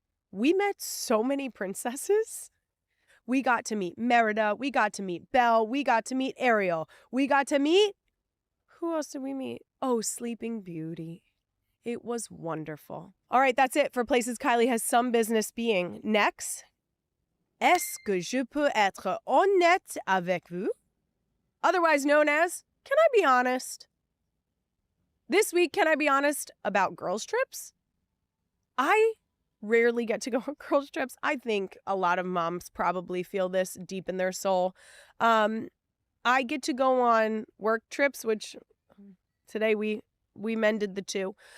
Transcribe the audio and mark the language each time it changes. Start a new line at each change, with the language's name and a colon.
English: We met so many princesses. We got to meet Merida. We got to meet Belle. We got to meet Ariel. We got to meet... Who else did we meet? Oh, Sleeping Beauty. It was wonderful. All right, that's it for places Kylie has some business being. Next.
French: Est-ce que je peux être honnête avec vous?
English: Otherwise known as, can I be honest? This week, can I be honest about girls' trips? I rarely get to go on girls' trips. I think a lot of moms probably feel this deep in their soul. I get to go on work trips, which today we mended the 2.